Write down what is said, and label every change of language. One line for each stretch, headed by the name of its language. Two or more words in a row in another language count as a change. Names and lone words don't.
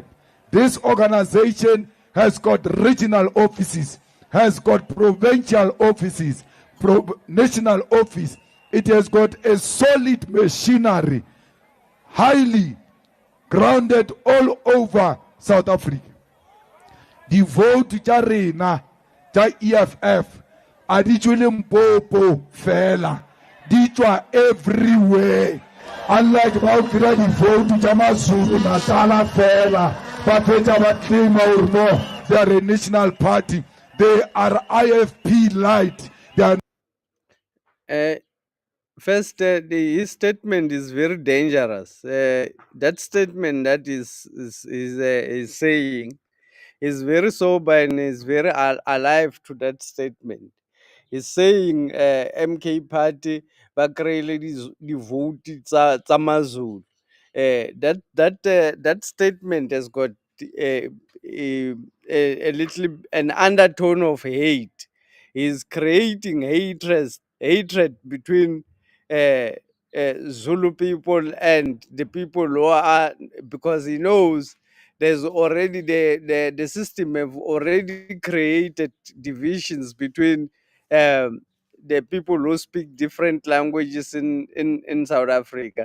English: This organization has got regional offices, has got provincial offices, national office. It has got a solid machinery, highly grounded all over South Africa. The vote
Northern Sotho: tja rena tja EFF a di tswe Limpopo fela, di tswa everywhere. Unlike ba o kry-a di vote tja maZulu Natala fela, ba fetsa ba claima
English: or no, they are a national party. They are IFP light. They are First, his statement is very dangerous. That statement that is saying is very sober and is very alive to that statement. He's saying
Northern Sotho: MK party ba kry-ile di vote tsa maZulu.
English: That statement has got a little an undertone of hate. He's creating hatred between uh, Zulu people and the people who are, because he knows there's already the system have already created divisions between the people who speak different languages in South Africa.